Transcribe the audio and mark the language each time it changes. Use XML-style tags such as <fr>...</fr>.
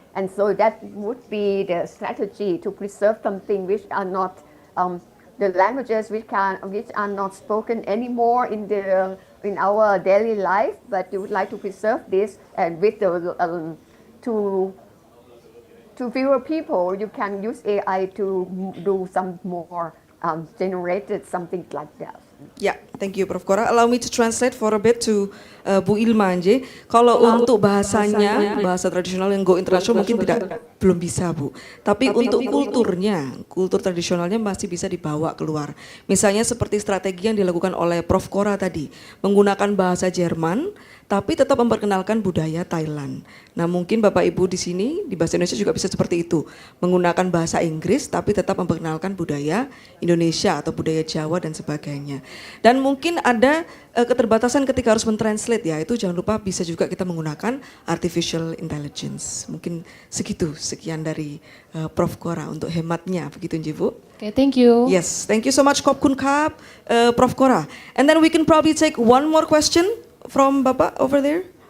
<en>And so that would be the strategy to preserve something which are not the languages which are not spoken anymore in our daily life, but you would like to preserve this, and with the to fewer people, you can use AI to do some more generated something like that. Ya, thank you Prof. Kora. Allow me to translate for a bit to Bu Ilma nje.</en> <id>Kalau untuk bahasanya, bahasa tradisional yang</id> <en>go international</en> <id>mungkin belum bisa Bu. Tapi untuk kulturnya, kultur tradisionalnya masih bisa dibawa keluar. Misalnya seperti strategi yang dilakukan oleh Prof. Kora tadi, menggunakan bahasa Jerman, tapi tetap memperkenalkan budaya Thailand. Nah mungkin Bapak Ibu di sini, di bahasa Indonesia juga bisa seperti itu. Menggunakan bahasa Inggris, tapi tetap memperkenalkan budaya Indonesia atau budaya Jawa dan sebagainya. Dan mungkin ada keterbatasan ketika harus mentranslate ya, itu jangan lupa bisa juga kita menggunakan artificial intelligence. Mungkin sekian dari Prof. Kora untuk hematnya, begitu nji Bu.</id> <en>Okay, thank you. Yes, thank you so much</en> <th>Kop Kun Kap,</th> <en>Prof. Kora. And then we can probably take one more question from Bapak over there.</en>